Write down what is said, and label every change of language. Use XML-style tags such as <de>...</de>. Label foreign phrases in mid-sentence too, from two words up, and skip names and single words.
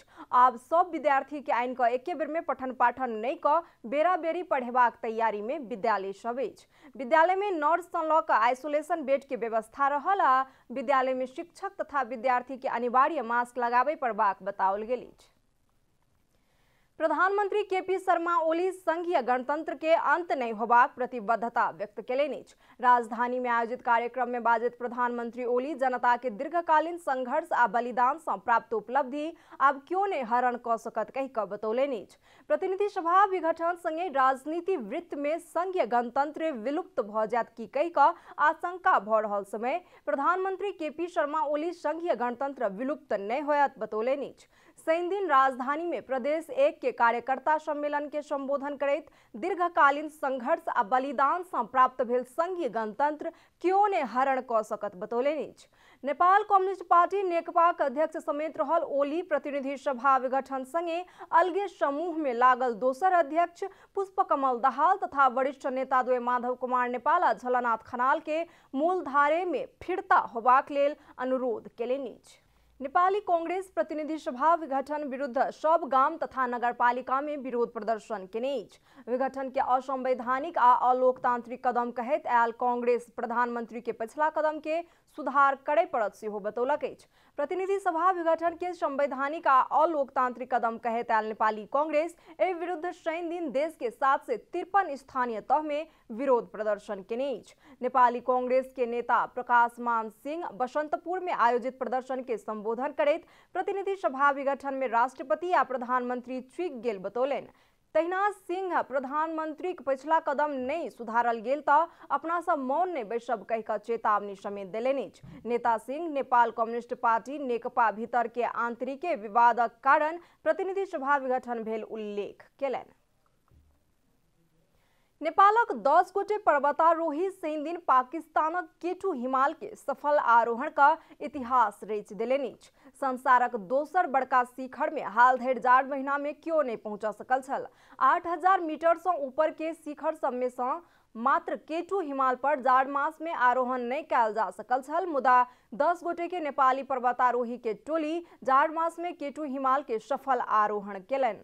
<mai>आब सब विद्यार्थी के आनि कऽ एके बेर में पठन पाठन नहि कऽ बेरा बेरी पढ़ेबाक तैयारी में विद्यालय सब अछि। विद्यालय में नर्स सँ लऽ कऽ आइसोलेशन बेड के व्यवस्था रहल आ विद्यालय में शिक्षक तथा विद्यार्थी के अनिवार्य मास्क लगाबे पड़बाक बताओल गेल अछि। प्रधानमंत्री केपी शर्मा ओली संघीय गणतंत्र के अंत नहीं होबाक प्रतिबद्धता व्यक्त केलनि अछि। राजधानी में आयोजित कार्यक्रम में बाजैत प्रधानमंत्री ओली जनता के दीर्घकालीन संघर्ष आ बलिदान सँ प्राप्त उपलब्धि आब क्यों नहीं हरण क सकत कहि कऽ बतौलनि अछि। प्रतिनिधि सभा विघटन संगे राजनीति वृत्त में संघीय गणतंत्र विलुप्त भ जायत की कहि कऽ आशंका भ रहल समय प्रधानमंत्री केपी शर्मा ओली संघीय गणतंत्र विलुप्त नहीं होयत बतौलनि अछि। शनि दिन राजधानी में प्रदेश 1 के कार्यकर्ता सम्मेलन के संबोधन करैत दीर्घकालीन संघर्ष आ बलिदान सँ प्राप्त भेल संघीय गणतंत्र क्यों ने हरण क सकत बतौलनि अछि। नेपाल कम्युनिस्ट पार्टी नेकपा के अध्यक्ष समेत रहल ओली प्रतिनिधि सभा विघटन संगे अलगे समूह में लागल दोसर अध्यक्ष पुष्पकमल दाहाल तथा वरिष्ठ नेता द्वय माधव कुमार नेपाल आ झलनाथ खनाल के मूलधारे में फिरता होबाक लेल अनुरोध केलनि अछि। नेपाली कांग्रेस प्रतिनिधि सभा विघटन विरुद्ध सब गाम तथा नगरपालिका में विरोध प्रदर्शन केने अछि। विघटन के असंवैधानिक आ अलोकतांत्रिक कदम कहैत आयल कांग्रेस प्रधानमंत्री के पछिला कदम के सुधार करे पड़त सेहो बतौलक अछि। प्रतिनिधि सभा विघटन के संवैधानिक आ अलोकतांत्रिक कदम कहे तैल नेपाली कांग्रेस ए विरुद्ध शनि दिन देश के 753 स्थानीय तह में विरोध प्रदर्शन केने अछि। नेपाली कांग्रेस के नेता प्रकाशमान सिंह बसंतपुर में आयोजित प्रदर्शन के संबोधन करैत प्रतिनिधि सभा विघटन में राष्ट्रपति आ प्रधानमंत्री चूक गेल बतौलनि। तहिना सिंह प्रधानमंत्री के पिछला कदम नहीं सुधारल गेल त अपना सब मौन नहीं बैसब कह कऽ चेतावनी समेत देलनि अछि। नेता सिंह नेपाल कम्युनिस्ट पार्टी नेकपा भीतर के आंतरिक विवादक कारण प्रतिनिधि सभा विघटन भेल उल्लेख केलनि। नेपालक 10 गोटे पर्वतारोही शनि दिन पाकिस्तानक केटू हिमाल के सफल आरोहण का इतिहास रचि देलनि अछि। संसारक दोसर बड़का शिखर में हाल धरि जाड़ महीना में क्यों नहीं पहुंच सकल छल। 8000 मीटर से ऊपर के शिखर सब में से मात्र केटू हिमाल पर जाड़ मास में आरोहण नहीं कैल जा सकल छल। मुदा 10 गोटे के नेपाली पर्वतारोही के टोली जाड़ मास में केटू हिमाल के सफल आरोहण केलनि।</mai>